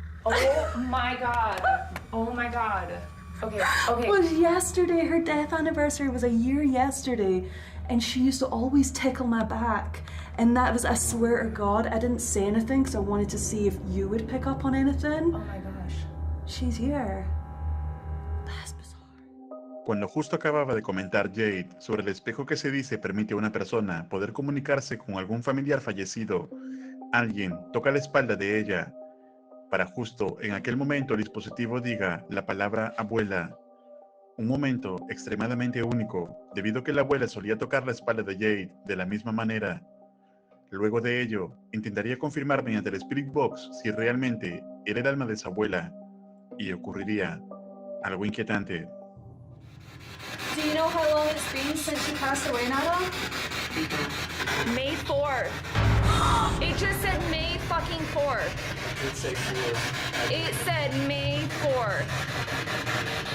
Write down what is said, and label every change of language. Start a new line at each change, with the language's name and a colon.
English: Oh my God. Oh my God. Okay. was yesterday. Her death anniversary was a year yesterday. And she used to always tickle my back. And that was, I swear to God, I didn't say anything because I wanted to see if you would pick up on anything. Oh my gosh. She's here. That's bizarre.
Spanish: Cuando justo acababa de comentar Jade sobre el espejo que se dice permite a una persona poder comunicarse con algún familiar fallecido, alguien toca la espalda de ella para justo en aquel momento el dispositivo diga la palabra abuela. Un momento extremadamente único, debido a que la abuela solía tocar la espalda de Jade de la misma manera. Luego de ello, intentaría confirmar mediante el Spirit Box si realmente era el alma de su abuela, y ocurriría algo inquietante.
English: Do you know how long it's been since she passed away, Nana? May 4th. It just said May fucking 4th. It said 4. It said May 4th.